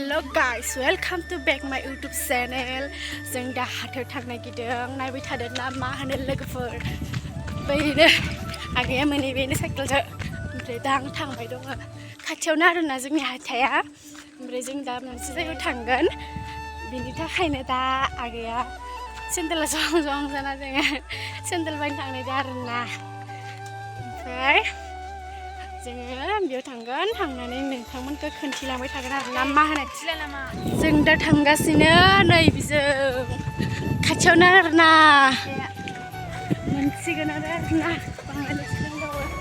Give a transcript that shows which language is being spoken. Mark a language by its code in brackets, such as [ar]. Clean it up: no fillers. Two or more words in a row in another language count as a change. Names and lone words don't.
[en] Hello guys, welcome to back my YouTube channel. [brx] जों दा हाथायाव थांनो नागिरदों नायबाय थादों ना मा होनो लोगोफोर बैनो आगैया मोनै बेनो साइकेलजों ओमफ्राय दा आं थांबाय दङ खाथियावनो आरोना जोंनि हाथाया ओमफ्राय जों दा मोनसे जायगायाव थांगोन बिनि थाखायनो दा आगैया सेन्देला जं जं जाना जोङो सेन्देल बायनो थांनायदो आरोना ओमफ्राय जोङो बेयाव थांगोन थांनानै नोंथांमोनखौ खोन्थिलांबाय थागोन आरोना मा होनो जों दा थांगासिनो नै बिजों खाथियावनो आरोना मोनसिगोन आरोना बाङालि दंबावो